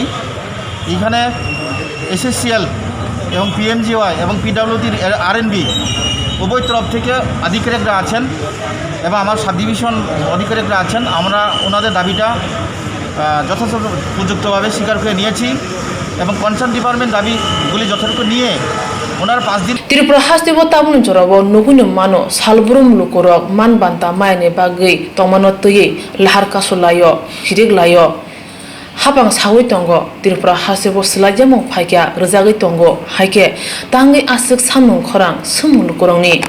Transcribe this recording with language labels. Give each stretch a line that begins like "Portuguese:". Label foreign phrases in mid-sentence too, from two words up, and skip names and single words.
Bangla: এখানে এসএসসিএল এবং পিএমজিওয়াই এবং পিডাব্লিউডির আরএনবি উভয় তরফ থেকে আধিকারিকরা আছেন এবং আমার সাব ডিভিশন আধিকারিকরা আছেন। আমরা ওনাদের দাবিটা যথাযথ উপযুক্তভাবে স্বীকার করে নিয়েছি এবং
English: concern department
Bangla: দাবিগুলি যথাযথ নিয়ে ওনার 5 দিন
Kok Borok: त्रिपुरा हास्तेबो ताबुन जराबो नुगुनो मानो सालब्रुम लुकुरक मान बान्ता मायने बागै तमानो तयै लाहार कासलायो हिरिक लायो हाबां सावै तंगो त्रिपुरा हास्तेबो स्लाइजामो फायक्या रजागै तंगो हायके तांगै आसक सामनुं खरां सोमु लुकुरंनि।